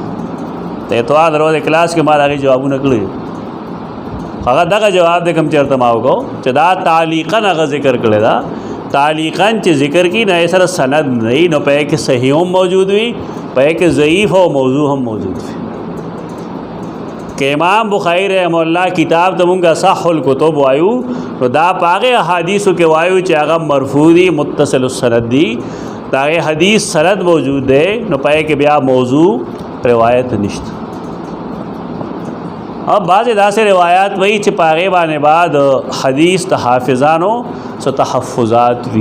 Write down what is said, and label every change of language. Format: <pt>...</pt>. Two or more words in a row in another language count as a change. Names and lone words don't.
<ps>د اتوار د ورځې کلاس کې ما د هغې جوابونه کړي هغه دغه جواب دی کوم چېرته ما وکړو چې دا تعلیقاً هغه ذکر کړی ده. تعلیقاً چې ذکر کی نه سره سند نه وي نو په کې صحیح هم موجود وي په کې ضعیف او موضوع هم موجود وي. کہ امام بخاری رحمہ اللہ کتاب ته مونږه</ps> <ar>صح الکتب</ar> <ps>وایو نو دا په هغې احادیثو کې وایو چې هغه مرفوع دي</ps> <ar>متصل السند</ar> <ps>دي د هغې حدیث سند موجود دی نو په کې بیا موضوع روایت نشته. اب بعضې داسې روایات وایي چې په هغې باندې بعد حدیث د حافظانو څه تحفظات وي.</ps>